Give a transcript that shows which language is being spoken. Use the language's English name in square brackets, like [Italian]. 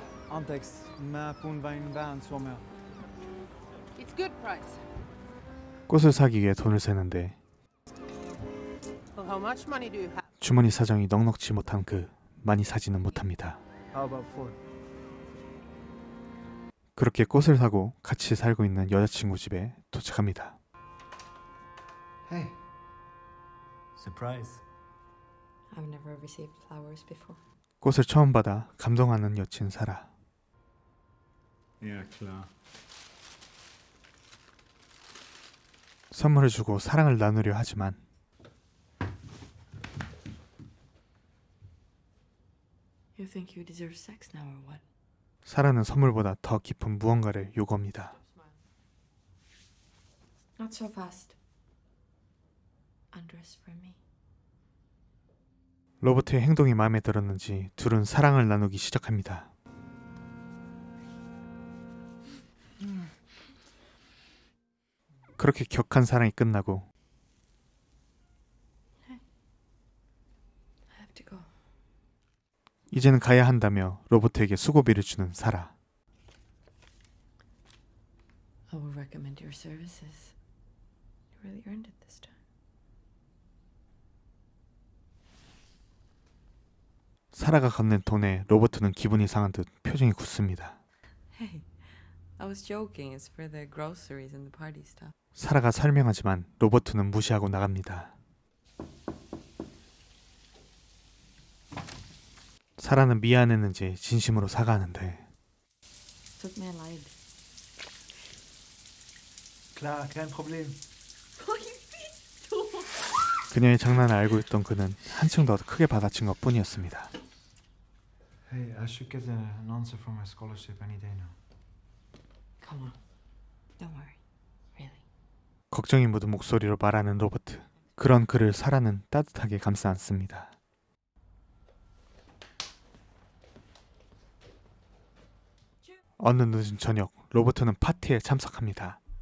[Finnish] Anteeksi, mä puhun vain vähän suomea. [English] It's good price. [Korean] 꽃을 사기 위해 돈을 세는데 [English] Well, how much money do you have? [Korean] 주머니 사정이 넉넉지 못한 그 많이 사지는 못합니다. [English] How about four? [Korean] 그렇게 꽃을 사고 같이 살고 있는 여자친구 집에 도착합니다. [English] Hey. Surprise. I've never received flowers before. [Korean] 꽃을 처음 받아 감동하는 여친 사라. [German] Ja, klar. [Korean] 선물을 주고 사랑을 나누려 하지만 [English] You think you deserve sex now or what? [Korean] 사라는 선물보다 더 깊은 무언가를 요구합니다. [English] Not so fast. Undress for me. [Korean] 로버트의 행동이 마음에 들었는지 둘은 사랑을 나누기 시작합니다. 그렇게 격한 사랑이 끝나고 [English] I have to go. [Korean] 이제는 가야 한다며 로버트에게 수고비를 주는 사라. [English] I will recommend your services. You really earned it this time. [Korean] 사라가 건넨 돈에 로버트는 기분이 상한 듯 표정이 굳습니다. [English] Hey, I was joking. It's for the groceries and the party stuff. [Korean] 사라가 설명하지만 로버트는 무시하고 나갑니다. 사라는 미안했는지 진심으로 사과하는데 [German] Tut mir leid. Klar, kein Problem. [Korean] 그녀의 장난을 알고 있던 그는 한층 더 크게 받아친 것 뿐이었습니다. [English] Hey, I should get an answer for my scholarship any day now. Come on. Don't worry. Really. [Korean] 걱정이 묻은 목소리로 말하는 로버트. 그런 그를 사라는 따뜻하게 감싸 안습니다. 어느 늦은 저녁, 로버트는 파티에 참석합니다.